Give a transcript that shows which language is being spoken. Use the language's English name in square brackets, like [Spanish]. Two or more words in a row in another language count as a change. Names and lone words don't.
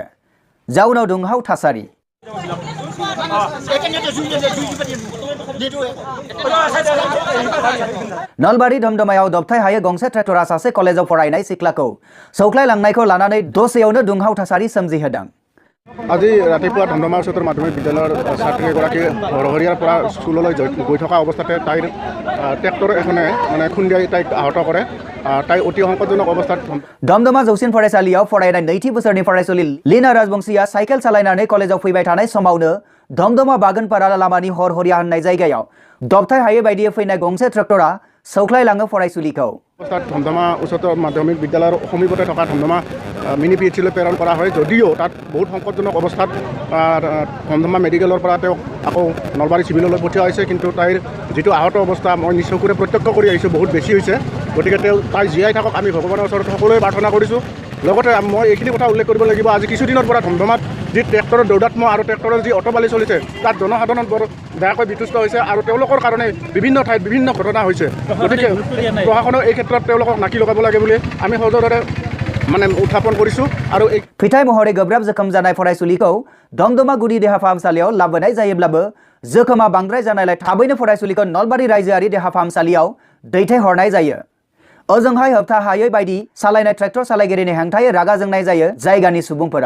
[Bodo] जाउनाव दुंहाव थासारि। नलबारि धमधमायाव दबथाय हायै गंसे ट्रेक्टरा सासे कलेजाव फरायनाय सिख्लाखौ सौख्लायलांनायखौ लानानै दसेयावनो दुंहाव थासारि सोमजिहोदों। [Assamese] আজি ৰাতিপুৱা ধমধমা উচ্চতৰ মাধ্যমিক বিদ্যালয়ৰ ছাত্ৰীগৰাকী হৰহৰীয়াৰ পৰা স্কুললৈ গৈ থকা অৱস্থাতে তাইৰ ট্ৰেক্টৰ এখনে মানে খুন্দিয়াই তাইক আহত কৰে। তাই অতি সংকটজনক অৱস্থাত [Bodo] दमदमा जौसिन फरायसालियाव फरायनाय नैथि बोसोरनि फरायसुलि लीना राजबंशीया साइकेल सालायनानै कलेजाव फैबाय थानाय समावनो दमदमा बागानपारा लामानि हरहरिया होननाय जायगायाव दबथाय हायै बायदियै फैनाय गंसे ट्रेक्टरा सौख्लायलाङो फरायसुलिखौ। [Assamese] অৱস্থাত ধমধমা উচ্চতৰ মাধ্যমিক বিদ্যালয়ৰ সমীপতে থকা ধমধমা মিনি PHCলৈ প্ৰেৰণ কৰা হয়। যদিও তাত বহুত সংকটজনক অৱস্থাত ধমধমা মেডিকেলৰ পৰা তেওঁক আকৌ নলবাৰী চিভিললৈ পঠিওৱা হৈছে। কিন্তু তাইৰ যিটো আহত অৱস্থা মই নিজ চকুৰে প্ৰত্যক্ষ কৰি আহিছোঁ, বহুত বেছি হৈছে। গতিকে তাই জীয়াই থাকক, আমি ভগৱানৰ ওচৰত সকলোৱে প্ৰাৰ্থনা কৰিছোঁ। লগতে মই এইখিনি কথা উল্লেখ কৰিব লাগিব, আজি কিছুদিনৰ পৰা ধমধমাত যি ট্ৰেক্টৰৰ দৌৰাত্ম্য আৰু ট্ৰেক্টৰৰ যি অটবালি চলিছে তাত জনসাধাৰণ বৰ বেয়াকৈ বিতুষ্ট হৈছে আৰু তেওঁলোকৰ কাৰণে বিভিন্ন ঠাইত বিভিন্ন ঘটনা হৈছে। গতিকে প্ৰশাসনেও এই ক্ষেত্ৰত তেওঁলোকক নাকি লগাব লাগে বুলি আমি সজোৰে মানে উত্থাপন কৰিছোঁ। আৰু এই [Bodo] फिथाइ महरै गोब्राब जोखोम जानाय फरायसुलिखौ दमदमा गुदि देहा फाहामसालियाव लाबोनाय जायोब्लाबो जोखोमा बांद्राय जानायलाय थाबैनो फरायसुलिखौ नलबारि रायजोआरि देहा फाहामसालियाव दैथायहरनाय जायो। ओजोंहाय होबथा हायै बायदि सालायनाय ट्रेक्टर सालायगिरिनि हेंथायै रागा जोंनाय जायो जायगानि सुबुंफोरा।